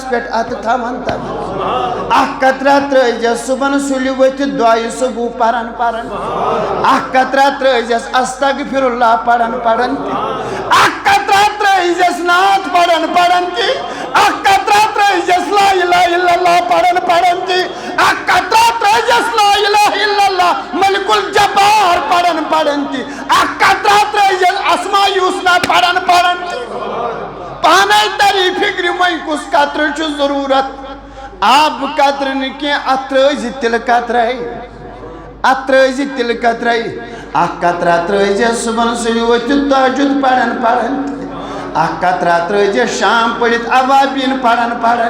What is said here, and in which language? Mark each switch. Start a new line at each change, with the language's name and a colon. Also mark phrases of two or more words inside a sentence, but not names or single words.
Kashmiri: پٮ۪ٹھ اتھٕ تھاون اکھ قطرہ ترٛٲزیس صُبحن سُلہِ ؤتھِتھ دعایہِ صبوح پرن اکھ قطرہ ترٛٲزیس استغفر اللہ پرن تہِ اکھ قطرہ ترٛٲزیس نعت پرن تہِ اکھ قطرہ ترٛٲزیس
Arabic: لا الہ الا اللہ
Kashmiri: پرن تہِ اکھ قطرہ ترٛٲزیس
Arabic: لا الہ الا اللہ ملک الجبار
Kashmiri: پرن تہِ اکھ قطرہ ترٛٲزیس
Arabic: اسماء الحسنہ
Kashmiri: پرن تہِ پانے تری فکر وۄنۍ کُس قطرٕ چھُ ضروٗرت آب قطرٕ نہٕ کینٛہہ اتھ ترٛٲزِ تِلہٕ قطرے اکھ قطرہ ترٛٲزیس صُبحن سُلہِ ؤتھِتھ تہجُد پرن تہِ اکھ قطرہ ترٛٲزیس شام پٔرِتھ اوابیٖن پرن